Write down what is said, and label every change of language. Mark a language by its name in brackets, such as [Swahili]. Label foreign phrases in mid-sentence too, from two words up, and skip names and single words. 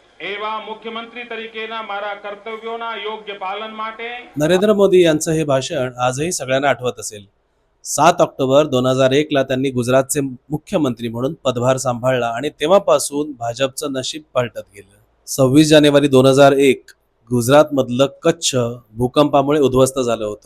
[Gujarati] એવા મુખ્યમંત્રી તરીકેના મારા કર્તવ્યોના યોગ્य પાલન માટે [Marathi] नरेंद्र मोदी यांचं हे भाषण आजही सगळ्यांना आठवत असेल. 7 ऑक्टोबर 2001 ला त्यांनी गुजरातचे मुख्यमंत्री म्हणून पदभार सांभाळला आणि तेव्हापासून भाजपचं नशीब पालटत गेलं. 26 जानेवारी 2001 गुजरातमधलं कच्छ भूकंपामुळे उद्ध्वस्त झालं होतं.